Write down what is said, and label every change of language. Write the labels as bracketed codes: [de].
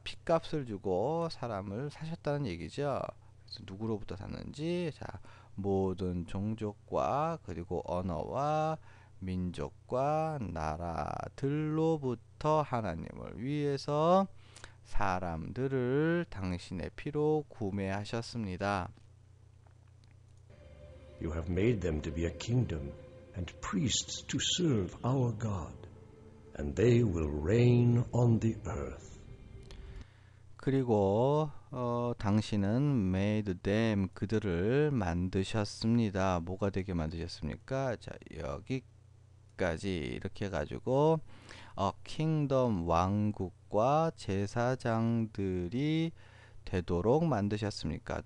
[ko] 핏값을 주고 사람을 사셨다는 얘기죠. 그래서 누구로부터 샀는지 자 모든 종족과 그리고 언어와 민족과 나라들로부터 하나님을 위해서 사람들을 당신의 피로 구매하셨습니다. [en] You have made them to be a kingdom and priests to serve our God, and they will reign on the earth. [ko] 그리고 당신은 [en] made them [ko] 그들을 만드셨습니다. 뭐가 되게 만드셨습니까? 자, 여기까지 이렇게 해가지고 kingdom 왕국과 제사장들이 되도록 만드셨습니까?